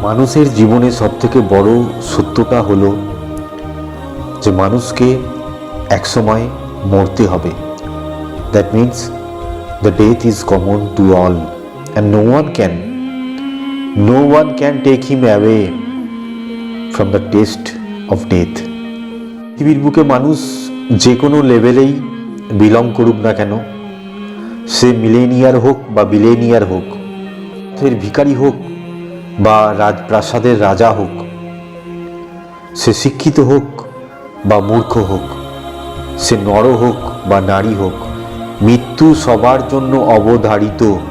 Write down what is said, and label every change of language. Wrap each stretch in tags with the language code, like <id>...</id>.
<bn>মানুষের জীবনে সবথেকে বড় সত্যটা হলো যে মানুষকে একসময় মরতে হবে।</bn> <en>That means the death is common to all and no one can take him away from the taste of death.</en> <bn>পৃথিবীর বুকে মানুষ যে কোনো লেভেলেই বিলং করুক না কেন, সে মিলেনিয়ার হোক বা বিলেনিয়ার হোক, ফের ভিখারি হোক বা রাজপ্রাসাদের রাজা হোক, সে শিক্ষিত হোক বা মূর্খ হোক, সে নর হোক বা নারী হোক, মৃত্যু সবার জন্য অবধারিত।</bn>